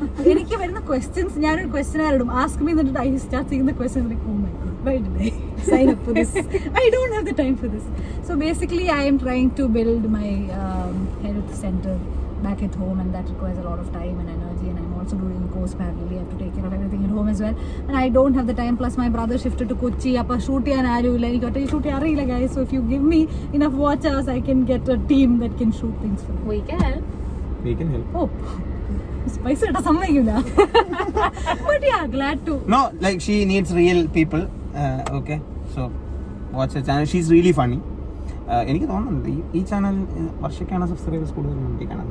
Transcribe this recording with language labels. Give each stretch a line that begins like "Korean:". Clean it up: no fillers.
Malayalam: എനിക്ക് വരുന്ന ക്വസ്റ്റ്യൻസ് ഞാനൊരു ക്വസ്റ്റ്യൻ ഇടും,
English: Ask me, എന്നിട്ട് I start ചെയ്യുന്ന question like oh my god why did I sign up for this? I don't have the time for this. So basically I am trying to build my health center back at home, and that requires a lot of time and energy, and I'm also doing a course parallelly. I have to take care of everything at home as well, and I don't have the time. Plus my brother shifted to Kochi.
Malayalam: Appa shoot ചെയ്യാൻ ആരുമില്ല, എനിക്ക് ഒറ്റ shoot ചെയ്യാൻ അറിയില്ല guys.
English: So if you give me enough watch hours, I can get a team that can shoot things for me. We can. we can help.
Malayalam: Oh, പൈസ ഇട്ടാ സമ്മതിക്കില്ല.
English: But yeah, glad to. No, like she needs real people. Okay, so watch her channel. She's really funny.
Malayalam: എനിക്ക് തോന്നുന്നുണ്ട് ഈ channel വർഷക്കാണ് subscribers കൂടുതലുണ്ട്.